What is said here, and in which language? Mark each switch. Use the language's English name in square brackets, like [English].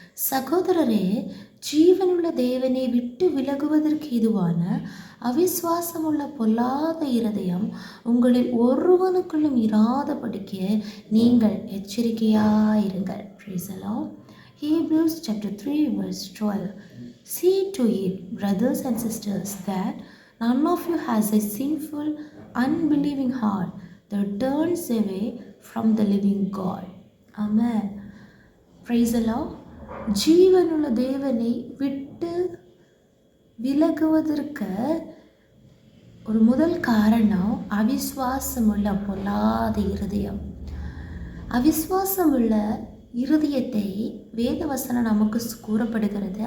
[Tamil] சகோதரரே, ஜீவனுள்ள தேவனை விட்டு விலகுவதற்கு இதுவான அவிசுவாசமுள்ள பொல்லாத இருதயம் உங்களில் ஒருவனுக்குள்ளும் இராதபடிக்க நீங்கள் எச்சரிக்கையாயிருங்கள். [English] Praise the Lord. Hebrews chapter 3 verse 12. See to it, brothers and sisters, that none of you has a sinful, unbelieving heart that turns away from the living God. Amen. Praise the Lord. [Tamil] ஜீவனுள்ள தேவனை விட்டு விலகுவதற்கு ஒரு முதல் காரணம் அவிசுவாசமுள்ள பொல்லாத இருதயம். அவிசுவாசமுள்ள இருதயத்தை வேதவசனம் நமக்கு கூறப்படுகிறது.